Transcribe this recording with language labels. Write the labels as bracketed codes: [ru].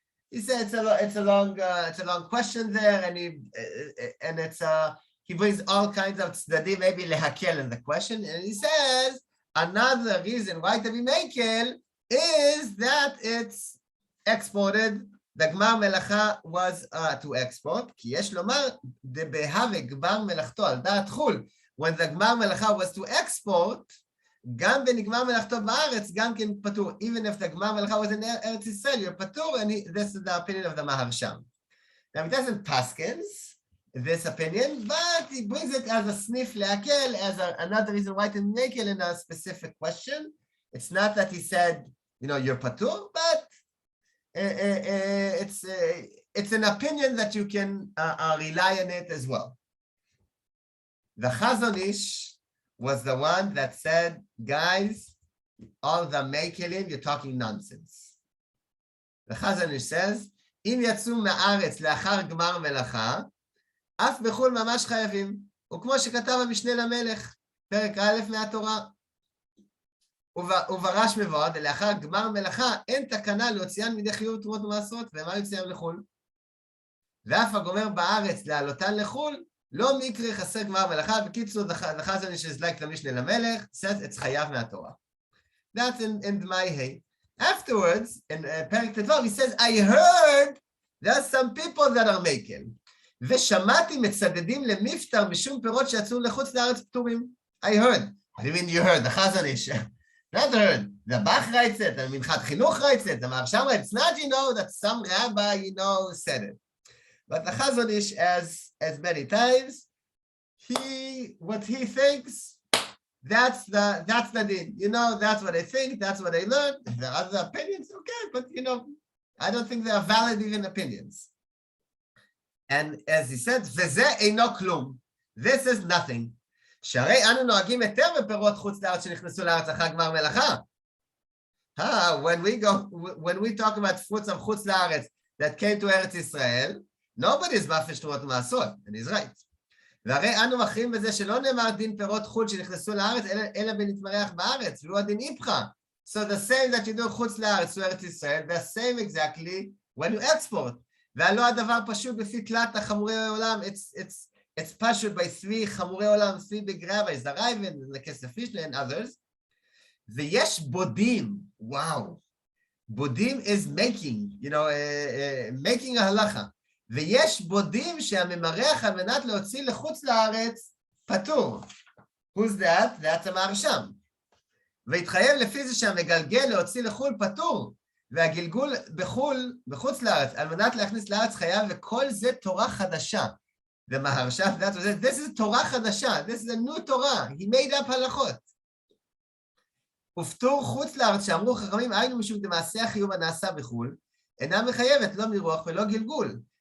[en] He said it's a long question there, and he brings all kinds of tzdadim, maybe lehakel in the question, and he says another reason why to be mekel is that it's exported. The Gmar Melacha was to export. [he] כי יש לומר, דבהווה גמר מלאכתו על דעת חו"ל. [en] When the Gmar Melacha was to export, [he] גם בנגמר מלאכתו בארץ, גם כן פטור. [en] Even if the Gmar Melacha was in Eretz Yisrael, you're פטור, and this is the opinion of the Maharsham. Now, he doesn't paskins this opinion, but he brings it as a sniff leakel, as another reason why to make it in a specific question. It's not that he said, you're patur, but it's an opinion that you can rely on it as well. The Chazon Ish was the one that said, guys, all the mekelim, you're talking nonsense. The Chazon Ish says, [he] אם יצאו מהארץ לאחר גמר מלאכה, אף בחו"ל ממש חייבים. וכמו שכתב המשנה למלך, פרק א' מהתורה. וברש מבוד, לאחר גמר מלאכה, אין תקנה להוציאן מידי חיוב תרומות ומעשרות, ומה יוציאם לחו"ל? ואף הגומר בארץ להעלותן לחו"ל, לא מקרה חסר גמר מלאכה. [en] בקיצור, the Chazon Ish is like למשנה למלך, says it's חייב מהתורה. That's in Dmai Hey. Afterwards, in פרק ט"ו, he says, I heard there are some people that are making. [he] ושמעתי מצדדים למפטר משום פירות שיצאו לחוץ לארץ פטורים. [en] I heard. What do you mean you heard? The Chazon Ish. Not heard. The Bach writes it, the Minchat Chinuch writes it, the Maharsham writes it. It's not, that some rabbi, said it. But the Chazon Ish, as many times, what he thinks, that's the din. That's what I think, that's what I learned. If there are other opinions, okay, but I don't think they are valid even opinions. And as he said, [he] וזה אינו כלום. [en] This is nothing. [he] שהרי אנו נוהגים יותר בפירות חוץ לארץ שנכנסו לארץ אחר גמר מלאכה. [en] When we talk about fruits of חוץ לארץ that came to Eretz Israel, nobody is מפריש תרומות ומעשרות, and he's right. [he] והרי אנו מכריעים בזה שלא נאמר דין פירות חוץ שנכנסו לארץ, אלא בנתמרח בארץ, והוא הדין איפכה. [en] So the same that you do חוץ לארץ to Eretz Israel, the same exactly when you export. [he] והלא הדבר פשוט בפי תלת החמורי העולם, [en] it's פשוט by three חמורי עולם, three big rabbis, the Raven, the Kesefishne and others. [he] ויש בודים, וואו, בודים [en] is making, making [he] ההלכה. ויש בודים שהממרח על מנת להוציא לחוץ לארץ פטור. [en] Who's that? That's המהרשם. [he] והתחייב לפי זה שהמגלגל להוציא לחו"ל פטור. והגלגול בחוץ לארץ, על מנת להכניס לארץ חייב, וכל זה תורה חדשה. [en] ומהרשם, this is תורה חדשה, this is a new Torah, he made up הלכות. [he] ופטור חוץ לארץ, שאמרו חכמים, היינו משום דמעשה החיוב הנעשה בחו"ל, אינה מחייבת, לא מרוח ולא גלגול.